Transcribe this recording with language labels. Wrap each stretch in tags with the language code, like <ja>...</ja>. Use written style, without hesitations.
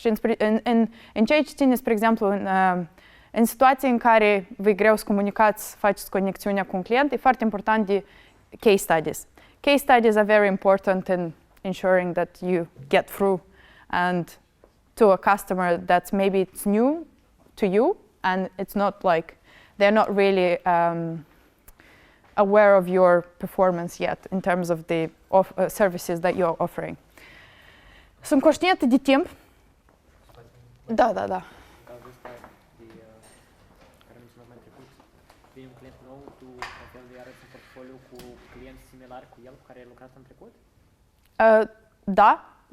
<ro>Și în ceea ce ține, spre exemplu, în situații în care vă e greu să comunicați, să faceți conexiunea cu un client, e foarte important de case studies.</ro> <en>Case studies are very important in ensuring that you get through and to a customer that maybe it's new to you and it's not like they're not really aware of your performance yet in terms of the services that you're offering.</en> <ro>Sunt conștientă de timp. Da. Cazul ăsta care am menționat mai trecut, vine un client nou, tu la fel de arăți un portfoliu cu clienți similari cu el, cu care ai lucrat în trecut? Da.</ro>